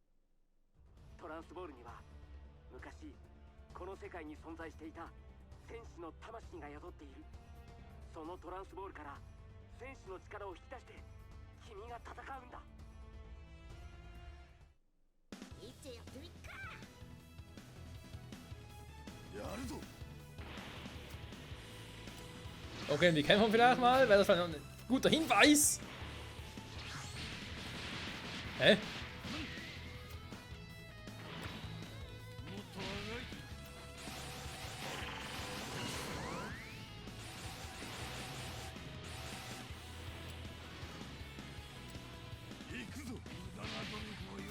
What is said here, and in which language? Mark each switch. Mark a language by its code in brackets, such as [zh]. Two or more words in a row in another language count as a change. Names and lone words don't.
[ja] トランスボールには昔この世界に存在していた戦士の魂が宿っている。そのトランスボールから戦士の力を引き出して君が戦うんだ。いっちゃやってみっか。やるぞ。 [de] Okay, die kämpfen vielleicht mal. Wäre das vielleicht ein guter Hinweis? Hä? [ja] もっと長い。行くぞ。無駄な努力をよ。